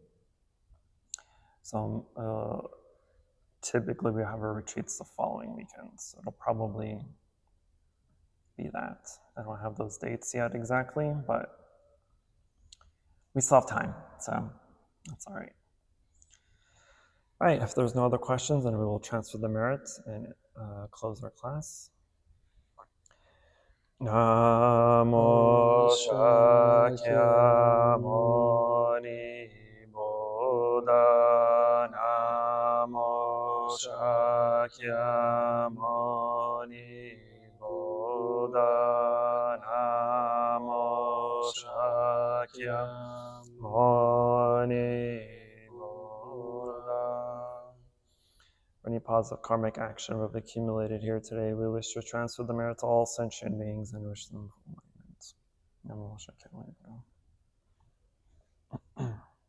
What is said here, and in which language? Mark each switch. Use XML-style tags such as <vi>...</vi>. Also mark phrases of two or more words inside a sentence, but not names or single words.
<en>So typically we have our retreats the following weekend, so it'll probably be that. I don't have those dates yet exactly, but we still have time, so that's all right. All right, if there's no other questions, then we will transfer the merits and close our class. Namo Shakyamuni Buddha. Namo Shakyamuni Buddha. Namo Shakyamuni Buddha. For any positive karmic action we've accumulated here today, we wish to transfer the merit to all sentient beings and wish them enlightenment. Namo Shakyamuni Buddha.</en>